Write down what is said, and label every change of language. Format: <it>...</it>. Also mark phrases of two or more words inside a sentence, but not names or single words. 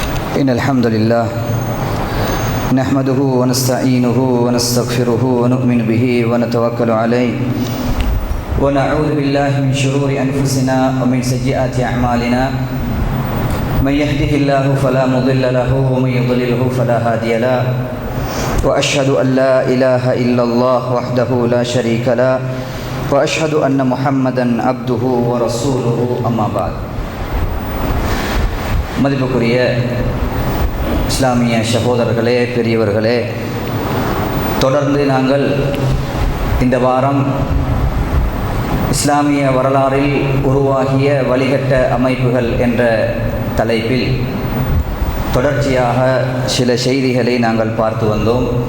<ar>إن الحمد لله نحمده ونستعينه ونستغفره ونؤمن به ونتوكل عليه ونعوذ بالله من شرور أنفسنا ومن سيئات أعمالنا من يهده الله فلا مضل له ومن يضلله فلا هادي له وأشهد أن لا إله إلا الله وحده لا شريك له وأشهد أن محمدا عبده ورسوله أما بعد.</ar> <ta>மதிப்புக்குரிய இஸ்லாமிய சகோதரர்களே, பெரியவர்களே, தொடர்ந்து நாங்கள் இந்த வாரம் இஸ்லாமிய வரலாறில் உருவாகிய வழிகட்ட அமைப்புகள் என்ற தலைப்பில் தொடர்ச்சியாக சில செய்திகளை நாங்கள் பார்த்து வந்தோம்.</ta>